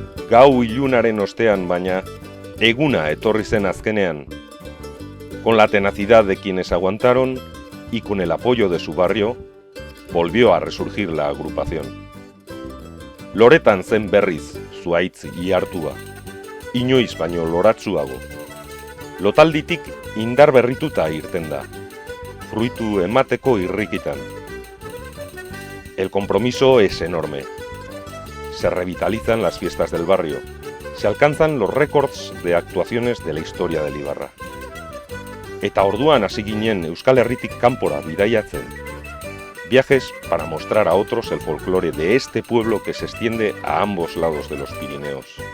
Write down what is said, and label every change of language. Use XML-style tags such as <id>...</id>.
<eu>Gau ilunaren ostean baina, eguna etorri zen azkenean.</eu> <es>Con la tenacidad de quienes aguantaron y con el apoyo de su barrio, volvió a resurgir la agrupación.</es> <eu>Loretan zen berriz, zuaitz ihartua, inoiz baino loratsuago. Lotalditik indar berrituta irten da, fruitu emateko irrikitan.</eu> <es>El compromiso es enorme. Se revitalizan las fiestas del barrio, se alcanzan los récords de actuaciones de la historia del Ibarra.</es> <eu>Eta orduan hasi ginen Euskal Herritik kanpora bidaiatzen.</eu> <es>Viajes para mostrar a otros el folclore de este pueblo que se extiende a ambos lados de los Pirineos.</es>